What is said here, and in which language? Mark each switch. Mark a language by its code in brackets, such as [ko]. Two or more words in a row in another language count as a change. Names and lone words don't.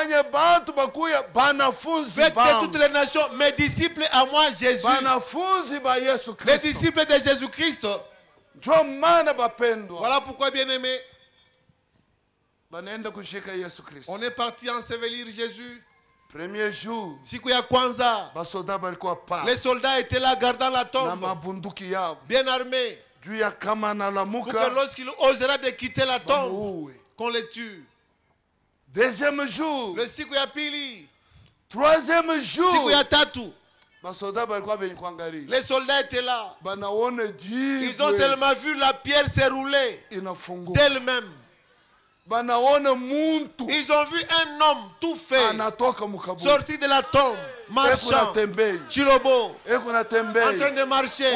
[fr] Faites de toutes les nations mes disciples à moi, Jésus. Les disciples de Jésus-Christ. Voilà pourquoi, bien-aimé, on est parti ensevelir Jésus. Premier jour, [sw] siku ya kwanza, [fr] les soldats étaient là gardant la tombe, bien armés, pour que lorsqu'il osera de quitter la tombe, qu'on les tue. Deuxième jour, [sw] le siku ya pili. [fr] Troisième jour, [sw] siku ya tatu, [fr] les soldats étaient là. Ils ont seulement vu la pierre se rouler d'elle-même. Ils ont vu un homme tout fait sorti de la tombe, marchant, Chilobo, en train de marcher.